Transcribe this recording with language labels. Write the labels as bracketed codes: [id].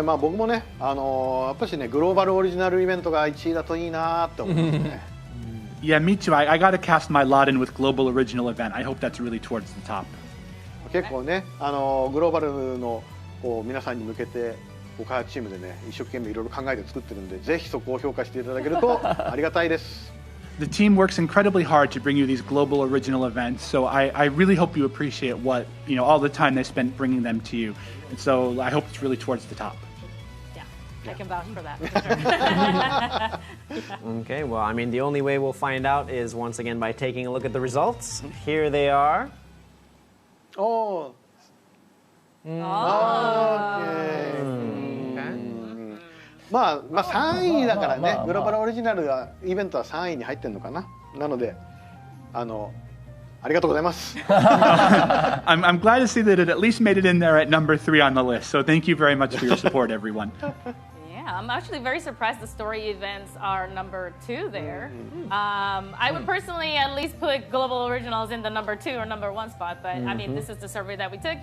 [ja] まあ僕もね、やっぱしねグローバルオリジナルイベントが1位だといいなって思いますね。 [en] Yeah, me too. I got to cast my lot in with global original event. I hope that's really towards the top. [ja] 結構ね、グローバルのこう皆さんに向けて開発チームでね一生懸命いろいろ考えて作ってるんで、ぜひそこを評価していただけるとありがたいです。 [en] The team works incredibly hard to bring you these global original events, so I really hope you appreciate what, all the time they spent bringing them to you. And so I hope it's really towards the top. Yeah, I can vouch for that. For sure. Okay, well, I mean, the only way we'll find out is once again by taking a look at the results. Here they are. Oh. Okay. [ja] まあ3位だからね、グローバルオリジナルがイベントは3位に入ってるのかな。なのでありがとうございます。 [en] I'm glad to see that it at least made it in there at number 3 on the list. So thank you very much for your support, everyone. Yeah, I'm actually very surprised the story events are number 2 there. I would personally at least put global originals in the number 2 or number 1 spot, but I mean, this is the survey that we took.